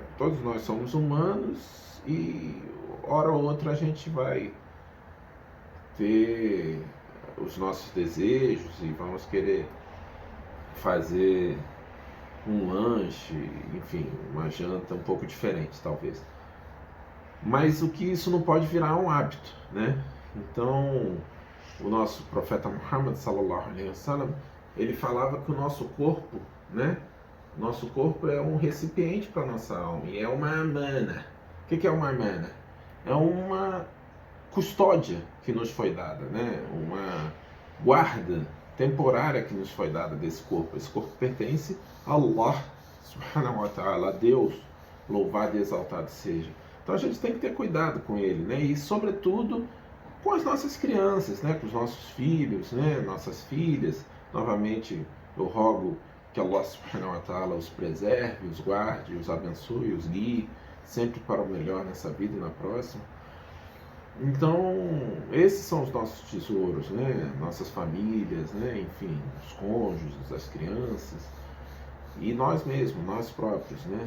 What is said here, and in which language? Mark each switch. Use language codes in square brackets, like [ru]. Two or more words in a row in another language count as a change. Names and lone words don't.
[pt] Todos nós somos humanos e hora ou outra a gente vai ter os nossos desejos e vamos querer fazer um lanche, enfim, uma janta um pouco diferente, talvez. Mas o que isso não pode virar um hábito, né? Então, o nosso profeta Muhammad [ar] صلى الله عليه وسلم, [pt] ele falava que o nosso corpo, né? Nosso corpo é um recipiente para a nossa alma e é uma amana. O que é uma amana? É uma custódia que nos foi dada, né? Uma guarda temporária que nos foi dada desse corpo. Esse corpo pertence a Allah [ar] سبحانه وتعالى, [pt] a Deus, louvado e exaltado seja. Então a gente tem que ter cuidado com ele, né? E sobretudo com as nossas crianças, né? Com os nossos filhos, né? Nossas filhas. Novamente eu rogo que Allah [ar] سبحانه وتعالى [pt] os preserve, os guarde, os abençoe, os guie sempre para o melhor nessa vida e na próxima. Então, esses são os nossos tesouros, né? Nossas famílias, né? Enfim, os cônjuges, as crianças e nós mesmos, nós próprios, né?